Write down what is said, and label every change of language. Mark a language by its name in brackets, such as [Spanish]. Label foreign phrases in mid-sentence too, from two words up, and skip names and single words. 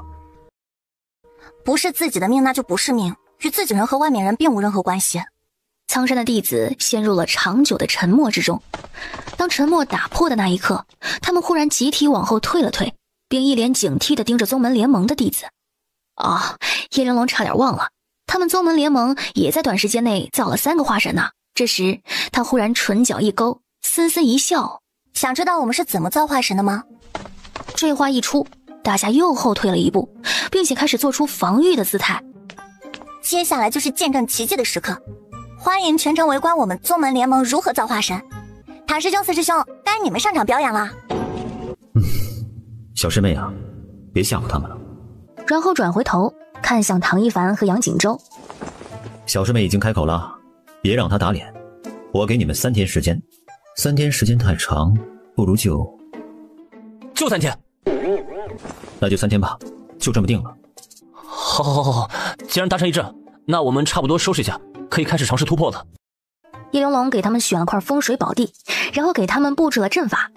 [Chinese] 不是自己的命，那就不是命，與自己人和外面人並無任何關係。蒼山的弟子陷入了長久的沉默之中。當沉默打破的那一刻，他們忽然集體往後退了退，並一臉警惕地盯着宗門聯盟的弟子。葉玲瓏差點忘了，他們宗門聯盟也在短時間內造了3個化神呢。這時他忽然唇角一勾，森森一笑。想知道我們是怎麼造化神的嗎？這話一出，大家又後退了一步，並且開始做出防禦的姿態。接下來就是見證奇蹟的時刻。 歡迎全程圍觀我們宗門聯盟如何造化神。唐師兄、四師兄，該你們上場表演了。小師妹啊，別嚇唬他們了。然後轉回頭看向唐一凡和楊景洲。小師妹已經開口了，別讓他打臉。我給你們3天時間，3天時間太長，不如就 3天。那就3天吧，就這麼定了。好，既然達成一致，那我們差不多收拾一下，可以開始嘗試突破了。葉玲珑給他們選了塊風水寶地，然後給他們布置了陣法。